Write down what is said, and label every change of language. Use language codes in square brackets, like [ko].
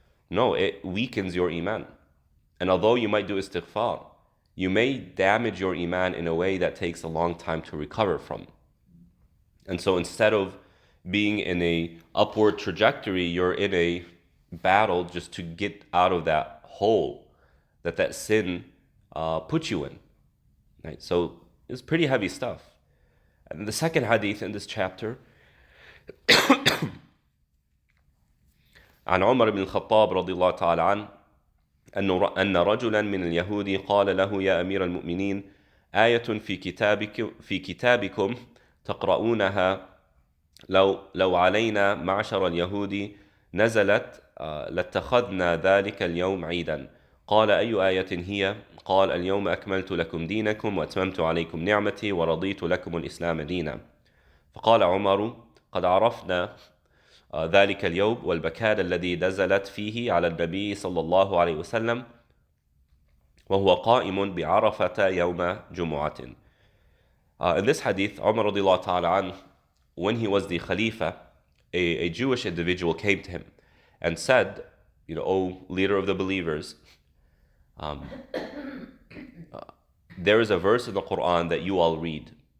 [en] No, it weakens your iman. And although you might do istighfar, you may damage your iman in a way that takes a long time to recover from. And so instead of being in a upward trajectory, you're in a battle just to get out of that hole that sin put you in. Right? So it's pretty heavy stuff. And the second hadith in this chapter, [ar] عن عمر بن الخطاب رضي الله تعالى عنه أن رجلا من اليهود قال له يا أمير المؤمنين آية في كتابكم تقرؤونها لو علينا معشر اليهود نزلت لاتخذنا ذلك اليوم عيدا. قال أي آية هي؟ قال اليوم أكملت لكم دينكم وأتممت عليكم نعمتي ورضيت لكم الإسلام دينا. فقال عمر قد عرفنا ذلك اليوم والبكاء الذي نزلت فيه على النبي صلى الله عليه وسلم وهو قائم بعرفة يوم جمعة. [en] In this hadith, Umar radiallahu ta'ala anhu, when he was the Khalifa, a Jewish individual came to him and said, O leader of the believers, there is a verse in the Quran that you all read.